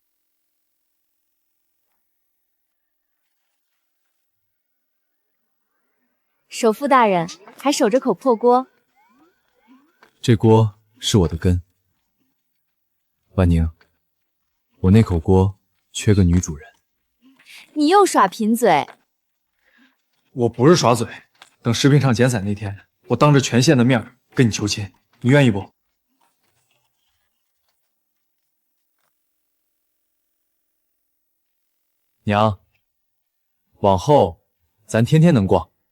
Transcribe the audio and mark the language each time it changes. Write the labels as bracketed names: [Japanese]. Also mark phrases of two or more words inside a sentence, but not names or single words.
[Chinese] 首富大人還守着口破鍋，這鍋是我的根。萬寧，我那口鍋缺個女主人。你又耍貧嘴！我不是耍嘴，等食品廠減散那天，我當着全縣的面跟你求親，你願意不？娘，往後咱天天能逛。